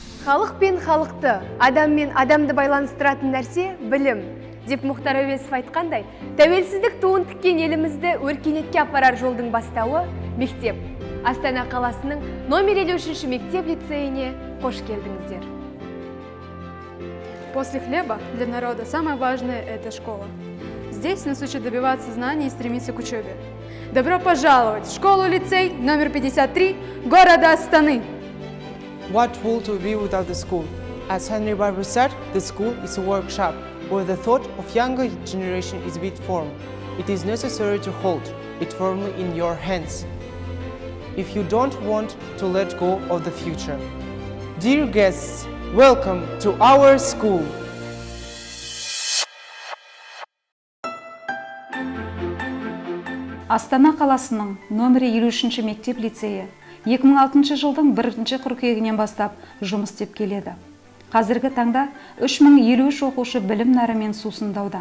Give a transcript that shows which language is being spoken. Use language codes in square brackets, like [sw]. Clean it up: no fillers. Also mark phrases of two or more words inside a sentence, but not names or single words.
[kk] Халық пен халықты, адам мен адамды байланыстыратын нәрсе білім. Деп Мұхтар Әуезов айтқандай, тәуелсіздік туын тіккен елімізді өркениетке апарар жолдың бастауы мектеп. Астана қаласының номер 53 мектеп-лицейіне қош келдіңіздер. [ru] После хлеба для народа самое важное – это школа. Здесь нас учат добиваться знаний и стремиться к учебе. Добро пожаловать в школу-лицей номер 53 города Астаны. [en] What would we be without the school? As Henry Barber said, the school is a workshop where the thought of younger generation is being formed. It is necessary to hold it firmly in your hands if you don't want to let go of the future. Dear guests, welcome to our school. [kk] Астана қаласының номері 53 мектеп-лицейі 2006 жылдың 1 қыркүйегінен бастап жұмыс істеп келеді. Қазіргі таңда 3053 оқушы білім нарымен сусындауда.